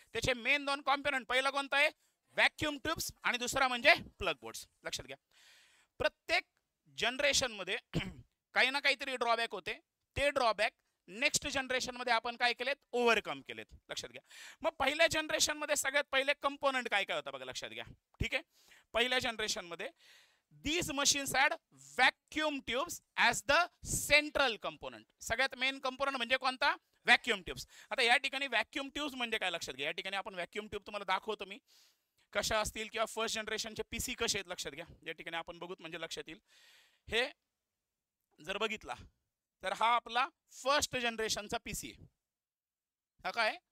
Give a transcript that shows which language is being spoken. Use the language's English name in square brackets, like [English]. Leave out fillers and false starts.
[Marathi] त्याचे main 2 component, पहिला कोणता आहे? व्हॅक्यूम ट्यूब्स आणि दुसरा म्हणजे प्लग बोर्ड्स. लक्षात घ्या. प्रत्येक जनरेशन मध्ये काही ना काहीतरी ड्रॉबॅक होते. ते ड्रॉबॅक नेक्स्ट जनरेशन मध्ये आपण काय केलेत? ओव्हरकम केलेत. लक्षात घ्या. मग पहिल्या जनरेशन मध्ये सगळ्यात पहिले कंपोनंट काय काय होता बघा. लक्षात घ्या. ठीक आहे. पहिल्या जनरेशन मध्ये [English] these machines had vacuum tubes as the central component. [Marathi] सगळ्यात मेन कंपोनंट म्हणजे कोणता? Vacuum tubes. आता या ठिकाणी व्हॅक्यूम ट्यूब्स म्हणजे काय लक्षात घ्या. या ठिकाणी आपण व्हॅक्यूम ट्यूब तुम्हाला दाखवतो मी कशा असतील, किंवा फर्स्ट जनरेशनचे पीसी कसे आहेत लक्षात घ्या. या ठिकाणी आपण बघूत म्हणजे लक्षात येईल. हे जर बघितला तर हा आपला फर्स्ट जनरेशनचा पीसी आहे. हा काय?